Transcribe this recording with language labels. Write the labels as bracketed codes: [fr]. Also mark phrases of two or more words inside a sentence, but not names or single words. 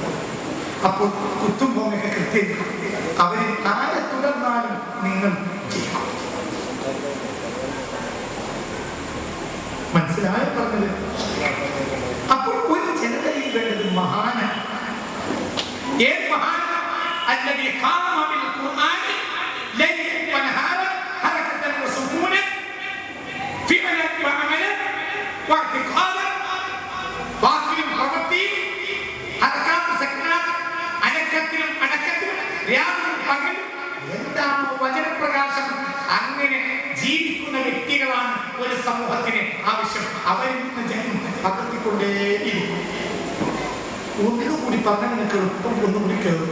[ml] അപ്പോൾ കുത്തും കോമയൊക്കെ കൃത്യം അവരിൽ ആരെ തുടർന്നാലും നിങ്ങൾ ചെയ്യും. മനസ്സിലായ പറഞ്ഞത്? അപ്പോൾ ഒരു ജനതയിൽ വേണ്ടത് മഹാനാണ്. ഏത് മഹാൻ? [ar] الذي قام بالقرآن ليلا ونهارا حركة وسكونا فعلا وعملا واعتقادا باطل وباطل حركات سكنات [ml] അനക്കത്തിലും രാവിലും പകലും എന്താണോ വചനപ്രകാശം അങ്ങനെ ജീവിക്കുന്ന വ്യക്തികളാണ് ഒരു സമൂഹത്തിന് ആവശ്യം. അവരിൽ നിന്ന് ജനം പകർത്തിക്കൊണ്ടേയിരിക്കും. ഒന്നുകൂടി പറഞ്ഞ എളുപ്പം ഒന്നുകൂടി കയറും.